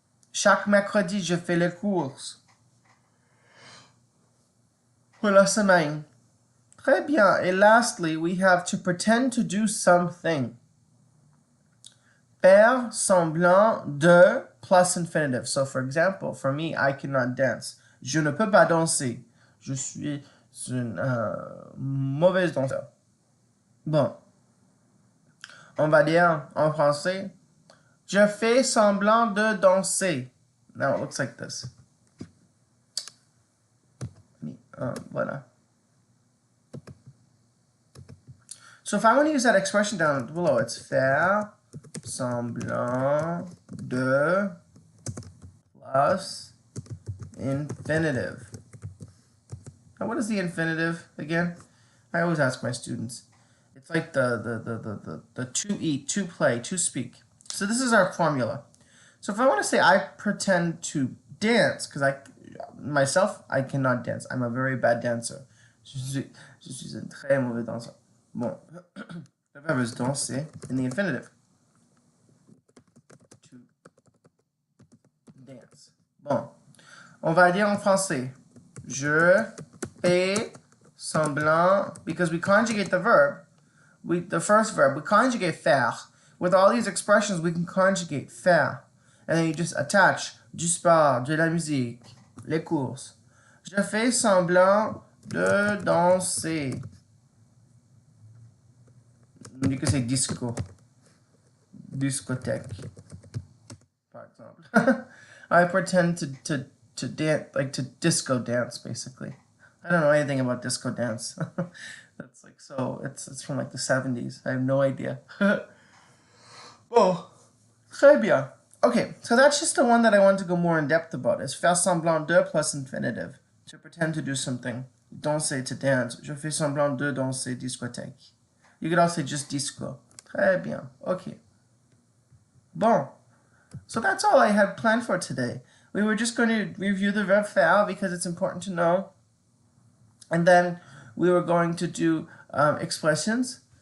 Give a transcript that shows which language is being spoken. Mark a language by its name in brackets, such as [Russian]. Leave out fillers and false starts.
[French] Chaque mercredi, je fais les courses pour la semaine. Très bien. [English] And lastly, we have to pretend to do something. [French] Faire semblant de plus infinitive. [English] So, for example, for me, I cannot dance. [French] Je ne peux pas danser. Je suis une mauvaise danseur. Bon. On va dire en français, je fais semblant de danser. [English] Now it looks like this. [French] Voilà. [English] So if I want to use that expression down below, it's [French] faire semblant de plus infinitive. [English] Now what is the infinitive again? I always ask my students. It's like the to eat, to play, to speak. So this is our formula. So if I want to say I pretend to dance, because I cannot dance. I'm a very bad dancer. [French] Je suis un très mauvais danseur. Bon, le verbe is danser [English] in the infinitive. To dance. [French] Bon, on va dire en français. Je fais semblant, [English] because we conjugate the verb, the first verb, we conjugate faire. With all these expressions, we can conjugate faire. And then you just attach [French] du sport, de la musique, les courses. Je fais semblant de danser. [English] You can say disco. Discothèque, [French] par exemple. [English] I pretend to dance, like to disco dance, basically. I don't know anything about disco dance. That's like so. It's from like the 70s. I have no idea. [French] Oh, très bien. [English] Okay, so that's just the one that I want to go more in depth about. Is faire semblant de plus infinitive. To pretend to do something. Danser, to dance. [French] Je fais semblant de danser, discothèque. [English] You could also say just disco. [French] Très bien. [English] Okay. Bon. So that's all I had planned for today. We were just going to review the verb faire because it's important to know. And then we were going to do expressions.